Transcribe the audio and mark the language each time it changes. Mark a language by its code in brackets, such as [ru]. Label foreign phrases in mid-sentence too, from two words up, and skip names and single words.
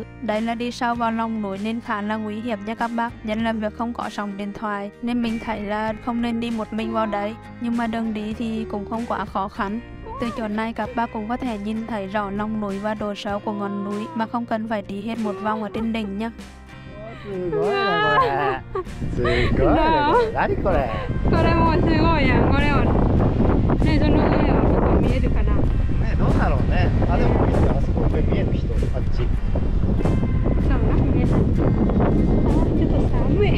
[vi] Đây là đi sâu vào lòng núi nên khá là nguy hiểm nha các bác, nhất là việc không có sóng điện thoại, nên mình thấy là không nên đi một mình vào đấy, nhưng mà đường đi thì cũng không quá khó khăn. Từ chỗ này các bác cũng có thể nhìn thấy rõ lòng núi và độ sâu của ngọn núi mà không cần phải đi hết một vòng ở trên đỉnh nhá. [ja] すごいねこれ。すごいねこれ。何これ。これもすごいやん。これをね、その上はここ見えるかな。ね、どうだろうね。あ、でも見てあそこ上見える人、あっち。そうな、見えた。あ、ちょっと寒い。